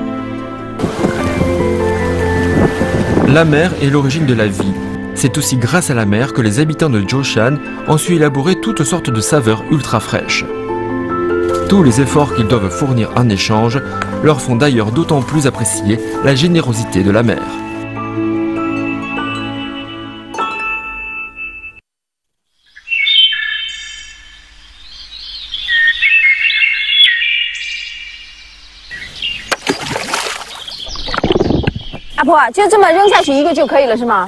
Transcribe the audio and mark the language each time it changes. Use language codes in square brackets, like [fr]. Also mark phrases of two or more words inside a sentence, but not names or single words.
[fr] La mer est l'origine de la vie. C'est aussi grâce à la mer que les habitants de Joshan ont su élaborer toutes sortes de saveurs ultra fraîches. Tous les efforts qu'ils doivent fournir en échange leur font d'ailleurs d'autant plus apprécier la générosité de la mer. [zh] Apple 就这么扔下去一个就可以了是吗？